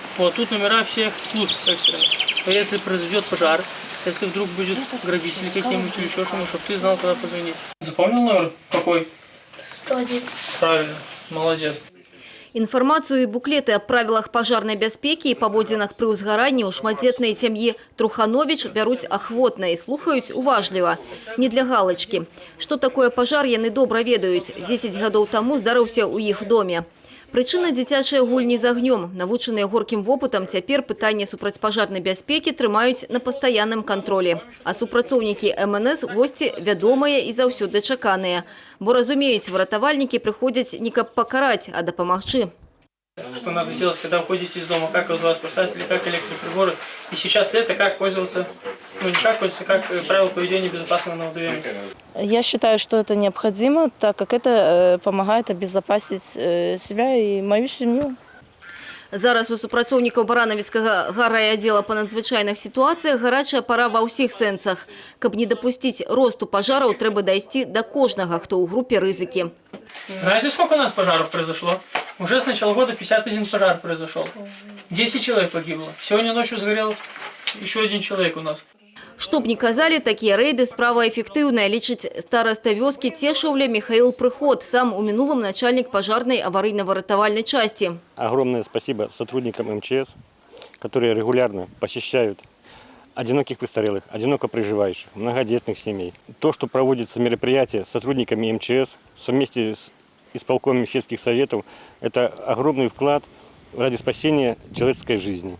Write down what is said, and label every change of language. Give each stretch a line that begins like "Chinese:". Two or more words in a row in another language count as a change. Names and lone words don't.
Russian: Вот тут номера всех служб экстренных. А если произойдет пожар, если вдруг будет грабители какие-нибудь или еще что-нибудь, чтобы ты знал, куда позвонить. Запомнил номер? Какой? 101. Правильно. Молодец.
Belarusian: Інфармацыю і буклеты аб правілах пажарнай бяспекі і паводзінах пры ўзгаранні ў шматдзетнай сям'і Труханович бяруць ахвотна і слухаюць уважліва. Не для галачкі. Што такое пажар, яны добра ведаюць. 10 гадоў таму здарыўся ў іх доме. Прычына дзіцячыя гульні з агнём. Навучаныя горкім вопытам, цяпер пытанне супрацьпажарнай бяспекі трымаюць на пастаянным кантролі. А супрацоўнікі МНС госці вядомыя і заўсёды чаканыя. Бо разумеюць, выратавальнікі прыходзяць не каб пакараць, а дапамагчы.
Russian: Что надо делать, когда уходите из дома, как из вас спасать, или как электроприборы. И сейчас лето, как пользоваться, ну не как пользоваться, как правила поведения безопасного на ВДВ. Я считаю, что это необходимо, так как это помогает обезопасить себя и мою семью.
Belarusian: Зараз у супрацоўнікаў баранавіцкага гаррайаддзела па надзвычайных сітуацыях гарачая пара ва ўсіх сэнсах. Каб не дапусціць росту пажараў, трэба дайсці да кожнага, хто ў групе рызыкі.
Russian: Знаете, сколько у нас пожаров произошло? Уже с начала года 51 пожар произошел. 10 человек погибло. Сегодня ночью сгорел еще 1 человек у нас.
Belarusian: Што б ні казалі, такія рэйды справа эфектыўная, лічыць стараста вёскі Цешаўля Михаил Прыход, сам у мінулым
Russian: начальник пожарной аварийно-выратавальной части. Огромное спасибо сотрудникам МЧС, которые регулярно посещают одиноких престарелых, одиноко проживающих, многодетных семей. То, что проводится мероприятие с сотрудниками МЧС, совместе с исполкомами сельских советов, это огромный вклад ради спасения человеческой жизни.